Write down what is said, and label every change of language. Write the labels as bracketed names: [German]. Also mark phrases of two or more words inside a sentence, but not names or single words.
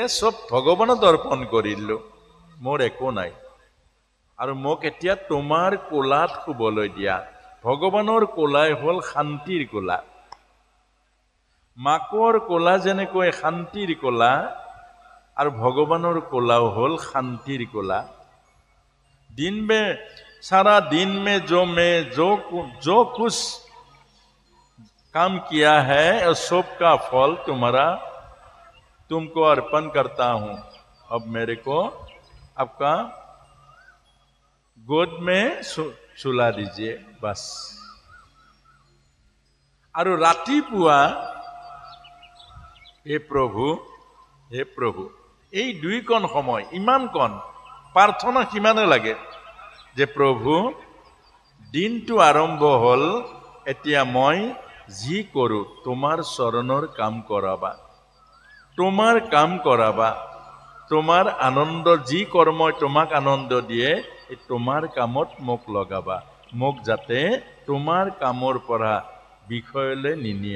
[Assamese] চব ভগৱানত অৰ্পণ কৰিলোঁ, মোৰ একো নাই। আৰু মোক এতিয়া তোমাৰ কোলাত শুবলৈ দিয়া। ভগৱানৰ কোলাই হ'ল শান্তিৰ কোলা। মাকৰ কোলা যেনেকৈ শান্তিৰ কোলা, আৰু ভগৱানৰ কোলাও হ'ল শান্তিৰ কোলা। [Hindi] सारा दिन में जो कुछ काम किया है उस सब का फल तुमको अर्पण करता हूँ। अब मेरे को आपका गोद में सुला दीजिए, बस। [Assamese] আৰু ৰাতিপুৱা হে প্ৰভু এই দুইকণ সময় ইমান কণ প্ৰাৰ্থনা কিমানে লাগে যে প্ৰভু দিনটো আৰম্ভ হ'ল, এতিয়া মই যি কৰোঁ তোমাৰ চৰণৰ কাম কৰাবা, তোমাৰ কাম কৰাবা, তোমাৰ আনন্দ যি কৰ্মই তোমাক আনন্দ দিয়ে এই তোমাৰ কামত মোক লগাবা, মোক যাতে তোমাৰ কামৰ পৰা বিষয়লৈ নিনিয়া।